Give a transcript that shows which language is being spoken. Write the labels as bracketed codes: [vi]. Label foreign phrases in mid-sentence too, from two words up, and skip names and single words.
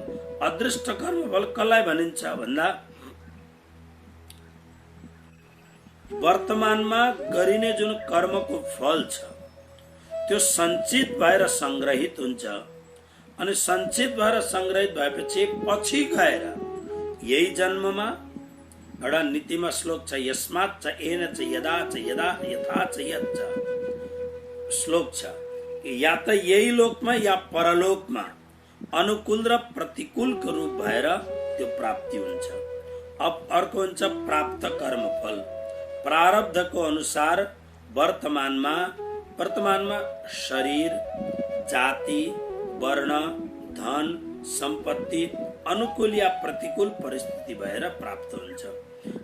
[ne] अदृष्ट कर्मफल कसलाई भनिन्छ भन्दा वर्तमानमा गरिने जुन कर्मको फल छ त्यो सञ्चित भएर संग्रहित हुन्छ अनि सञ्चित भएर संग्रहित भएपछि पछि गएर यही जन्ममा एउटा नीतिमा श्लोक छ, [sa] यस्मात् च येन च यदा च यदा यथा च यत् च [ne] श्लोक छ, या त यही लोकमा या परलोकमा अनुकूल र प्रतिकूलको रूप भएर त्यो प्राप्ति हुन्छ। अब अर्को हुन्छ प्राप्त कर्मफल। प्रारब्धको अनुसार वर्तमानमा शरीर, जाति, वर्ण, धन, सम्पत्ति अनुकूल या प्रतिकूल परिस्थिति भएर प्राप्त हुन्छ।